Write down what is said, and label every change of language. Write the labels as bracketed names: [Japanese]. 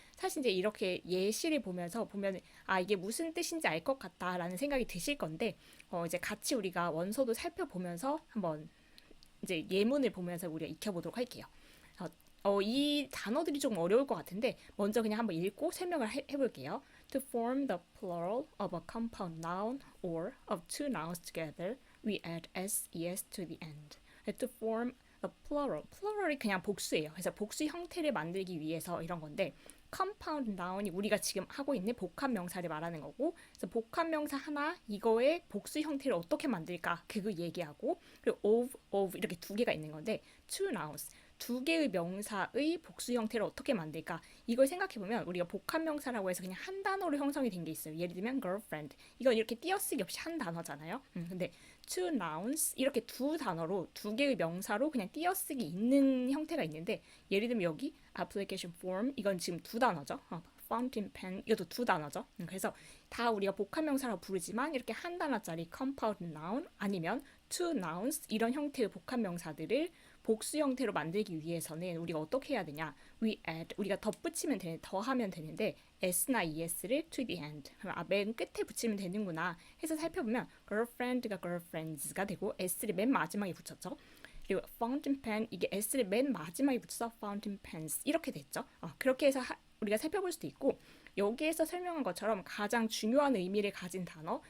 [Korean] 사실 이제 이렇게 예시를 보면서 보면 이게 무슨 뜻인지 알 것 같다라는 생각이 드실 건데 이제 같이 우리가 원서도 살펴보면서 한번 이제 예문을 보면서 우리가 익혀보도록 할게요. 이 단어들이 좀 어려울 것 같은데 먼저 그냥 한번 읽고 설명을 해볼게요. [English] To form the plural of a compound noun or of two nouns together, we add s, es to the end. [Korean] To form the plural, plural이 그냥 복수예요. 그래서 복수 형태를 만들기 위해서 이런 건데 compound noun이 우리가 지금 하고 있는 복합 명사를 말하는 거고 그래서 복합 명사 하나 이거의 복수 형태를 어떻게 만들까 그거 얘기하고 그리고 of 이렇게 두 개가 있는 건데 two nouns 두 개의 명사의 복수 형태를 어떻게 만들까 이걸 생각해보면 우리가 복합 명사라고 해서 그냥 한 단어로 형성이 된 게 있어요. 예를 들면 girlfriend 이건 이렇게 띄어쓰기 없이 한 단어잖아요. 근데 two nouns 이렇게 두 단어로 두 개의 명사로 그냥 띄어쓰기 있는 형태가 있는데 예를 들면 여기 application form 이건 지금 두 단어죠. fountain pen 이것도 두 단어죠. 그래서 다 우리가 복합 명사라고 부르지만 이렇게 한 단어짜리 compound noun 아니면 two nouns 이런 형태의 복합 명사들을 복수 형태로 만들기 위해서는 우리가 어떻게 해야 되냐? [English] We add [Korean] 우리가 덧붙이면 더하면 되는데 s나 es를 [English] to the end. [Korean] 그럼 맨 끝에 붙이면 되는구나 해서 살펴보면 girlfriend가 girlfriends가 되고 s를 맨 마지막에 붙였죠. 그리고 fountain pen 이게 s를 맨 마지막에 붙여서 fountain pens 이렇게 됐죠. 그렇게 해서 우리가 살펴볼 수도 있고 여기에서 설명한 것처럼 가장 중요한 의미를 가진 단어.